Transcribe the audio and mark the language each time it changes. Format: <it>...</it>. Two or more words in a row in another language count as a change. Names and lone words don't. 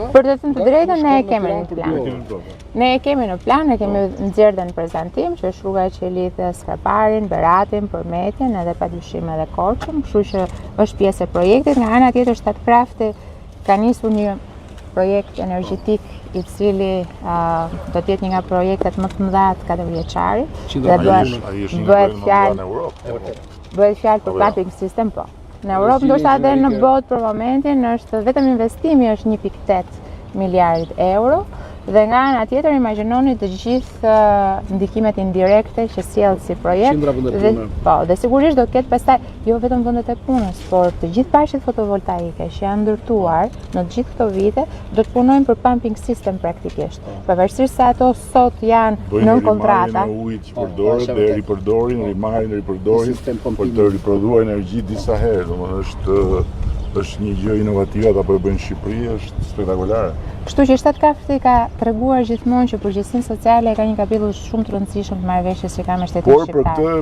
<sq>për të thënë të drejtën ne e kemi në plan. Ne e kemi në plan, ne kemi nxjerrë në prezantim që është rruga që lidh Skraparin, Beratin, Përmetin edhe padyshim edhe Korçën, kështu që është pjesë e projektit. Nga ana tjetër Shtatkrafti ka nisur një projekt energjetik i cili do të jetë një nga projektet më të mëdha të 4 vjeçarit. Bëhet fjalë për</sq> <en>pumping system,</en> <sq>po. Në Europë ndoshta edhe në botë për momentin është vetëm investimi është 1.8 miliardë euro dhe nga ana tjetër imagjinoni të gjithë ndikimet indirekte që sjell si projekt dhe sigurisht do të ketë pastaj jo vetëm vendet e punës, por të gjithë parqet fotovoltaike që janë ndërtuar në të gjithë këto vite do të punojnë për</sq> <en>pumping system</en> <sq>praktikisht. Pavarësisht se ato sot janë nën kontrata. Bëjnë ujë që përdoret dhe ripërdorin për të riprodhuar energji disa herë, domethënë është një gjë inovative apo e bën Shqipëri, është spektakolare. Kështu që Shtatkrafti ka treguar gjithmonë që përgjegjësinë sociale ka një kapitull shumë të rëndësishëm të marrëveshjes që ka me shtetin shqiptar.</sq>